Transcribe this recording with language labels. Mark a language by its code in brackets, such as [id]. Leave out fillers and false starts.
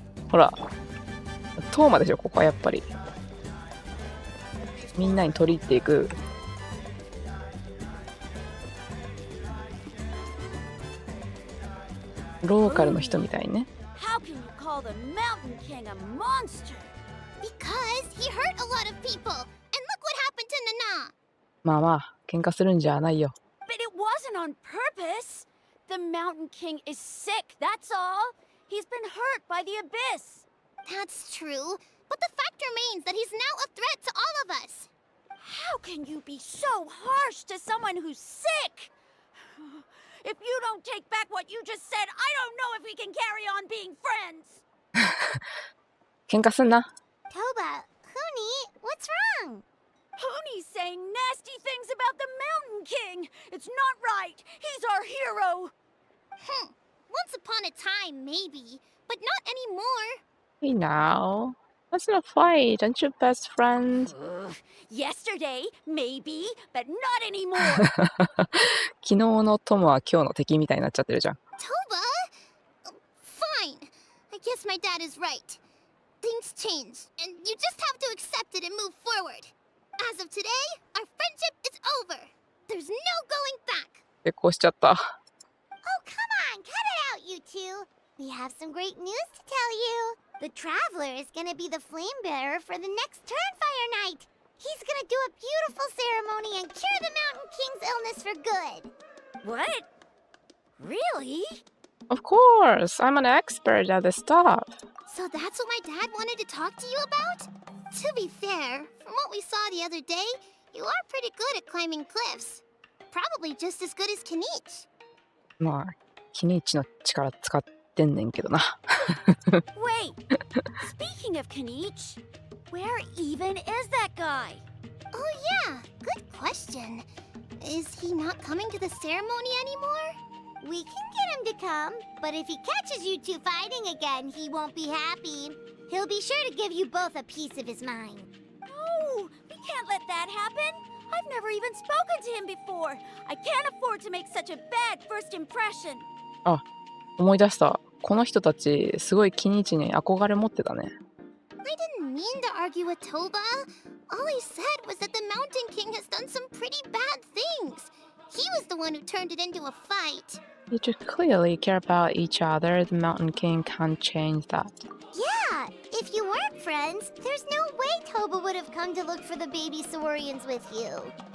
[ja] ほら、トーマでしょ、ここはやっぱり。みんなに取り入っていく。ローカルの人みたいね。 [en] How can you call the Mountain King a monster? Because he hurt a lot of people. And look what happened to Nana. [ja] まあまあ、喧嘩するんじゃないよ。 [en] But it wasn't on purpose. The Mountain King is sick, that's all. He's been hurt by the abyss. That's true. But the fact remains that he's now a threat to all of us. How can you be so harsh to someone who's sick? If you don't take back what you just said, I don't know if we can carry on being friends. [ja] 喧嘩すんな。 [en] Toba, Huni, what's wrong? Huni's saying nasty things about the Mountain King. It's not right. He's our hero. Once upon a time, maybe, but not anymore. Hey now, let's not fight. Aren't you best friends? Yesterday, maybe, but not anymore. [ja] 昨日の友は今日の敵みたいになっちゃってるじゃん。 [en] Toba? Fine. I guess my dad is right. Things change, and you just have to accept it and move forward. As of today, our friendship is over. There's no going back. [ja] 結婚しちゃった。 [en] Oh, come on, cut it out, you two. We have some great news to tell you. The Traveler is gonna be the flame bearer for the next Turnfire night. He's gonna do a beautiful ceremony and cure the Mountain King's illness for good. What? Really? Of course, I'm an expert at this stuff. So that's what my dad wanted to talk to you about? To be fair, from what we saw the other day, you are pretty good at climbing cliffs. Probably just as good as Kinich. [ja] まあ、キニッチの力使ってんねんけどな。 [en] Wait, speaking of Kinich, where even is that guy? Oh yeah, good question. Is he not coming to the ceremony anymore? We can get him to come, but if he catches you two fighting again, he won't be happy. He'll be sure to give you both a piece of his mind. No, we can't let that happen. I've never even spoken to him before. I can't afford to make such a bad first impression. [ja] あ、思い出した。この人たち、すごいキニチに憧れ持ってたね。 [en] I didn't mean to argue with Toba. All he said was that the Mountain King has done some pretty bad things. He was the one who turned it into a fight. You two clearly care about each other. The Mountain King can't change that. Yeah, if you weren't friends, there's no way Toba would have come to look for the baby Saurians with you.